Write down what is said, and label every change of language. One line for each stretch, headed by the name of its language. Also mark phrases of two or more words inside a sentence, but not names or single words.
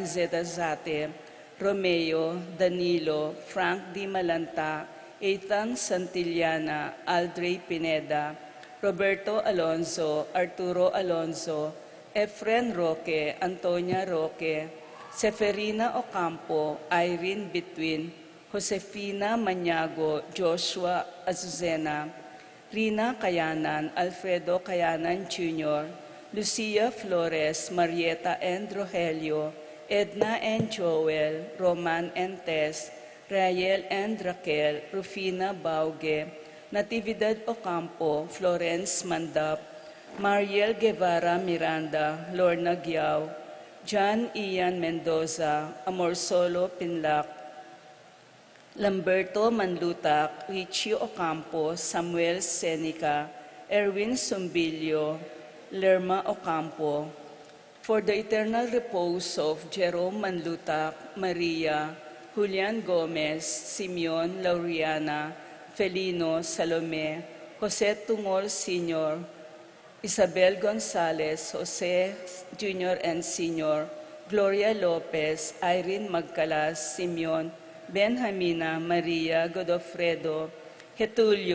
English: Zetazate, Romeo, Danilo, Frank Di Malanta, Ethan Santillana, Aldrey Pineda, Roberto Alonso, Arturo Alonso, Efren Roque, Antonia Roque, Seferina Ocampo, Irene Betwin, Josefina Maniago, Joshua Azucena, Rina Kayanan, Alfredo Kayanan Jr., Lucia Flores, Marieta and Rogelio, Edna and Joel, Roman and Tess, Rael and Raquel, Rufina Bauge, Natividad Ocampo, Florence Mandap, Mariel Guevara Miranda, Lorna Giao, John Ian Mendoza, Amorsolo Pinlac, Lamberto Manlutak, Richie Ocampo, Samuel Seneca, Erwin Sumbilio, Lerma Ocampo. For the eternal repose of Jerome Manlutak, Maria, Julian Gomez, Simeon Lauriana, Felino Salome, Jose Tungol Sr., Isabel Gonzalez, Jose Jr. and Sr., Gloria Lopez, Irene Magcalas, Simeon, Benjamina, Maria Godofredo, Getulio,